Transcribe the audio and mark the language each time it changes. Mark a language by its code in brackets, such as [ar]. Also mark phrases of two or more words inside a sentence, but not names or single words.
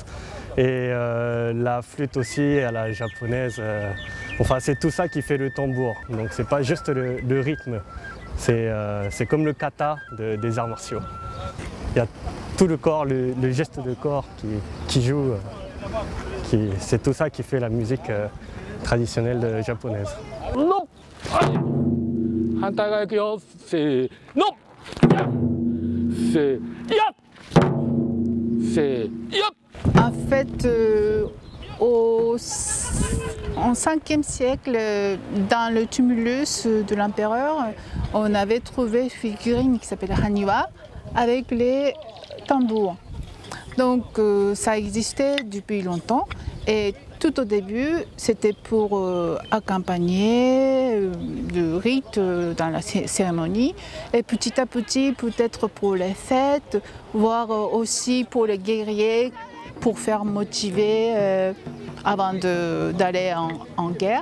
[fr] Et la flûte aussi, à la japonaise, enfin c'est tout ça qui fait le tambour. Donc c'est pas juste le rythme, c'est comme le kata des arts martiaux. Il y a tout le corps, le geste de corps qui joue, c'est tout ça qui fait la musique traditionnelle japonaise. Non. [ja] 反対側行くよ。せーの。せーやっ。せーやっ。 [fr] En fait, en 5e siècle, dans le tumulus de l'empereur, on avait trouvé une figurine qui s'appelle Haniwa avec les tambours. Donc ça existait depuis longtemps et tout au début, c'était pour accompagner le rite dans la cérémonie et petit à petit, peut-être pour les fêtes, voire aussi pour les guerriers, pour faire motiver avant d'aller en guerre.